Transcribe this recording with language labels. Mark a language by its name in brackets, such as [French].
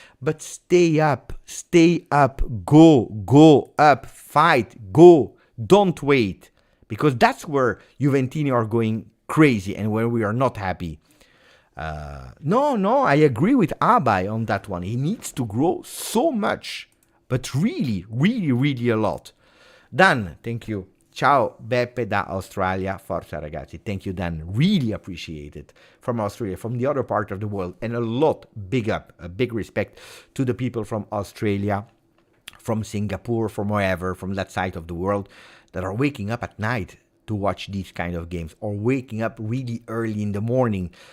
[English] But stay up, go up, fight, go, don't wait. Because that's where Juventini are going crazy and where we are not happy. No, I agree with Abai on that one. He needs to grow so much, but really a lot. Dan, thank you. [Italian] Ciao Beppe da Australia, forza ragazzi. [English] Thank you, Dan. Really appreciate it. From Australia, from the other part of the world. And a lot, big up, a big respect to the people from Australia, from Singapore, from wherever, from that side of the world, that are waking up at night to watch these kind of games or waking up really early in the morning.